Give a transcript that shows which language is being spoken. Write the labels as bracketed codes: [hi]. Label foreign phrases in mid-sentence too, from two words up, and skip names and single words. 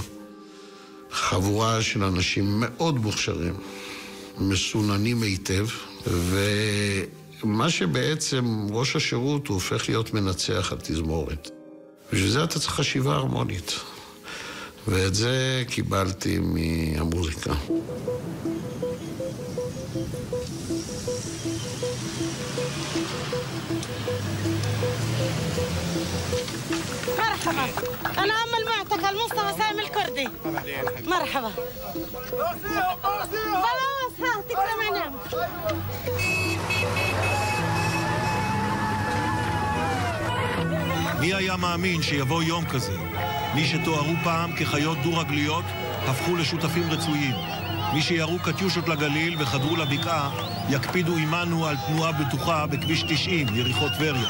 [he] חבורה של אנשים מאוד מוכשרים, מסוננים היטב, ומה שבעצם ראש השירות הוא הופך להיות מנצח על תזמורת. בשביל זה אתה צריך חשיבה הרמונית, ואת זה קיבלתי מהמוזיקה. [ar] مرحبا أنا أم المعتقل مصطفى سامي الكردي. مرحبا. خلاص ها تكرم عينام. [he] מי היה מאמין שיבוא יום כזה? מי שתוארו פעם כחיות דו-רגליות הפכו לשותפים רצויים. מי שירו קטיושות לגליל וחדרו לבקעה יקפידו עמנו על תנועה בטוחה בכביש 90, יריחו טבריה.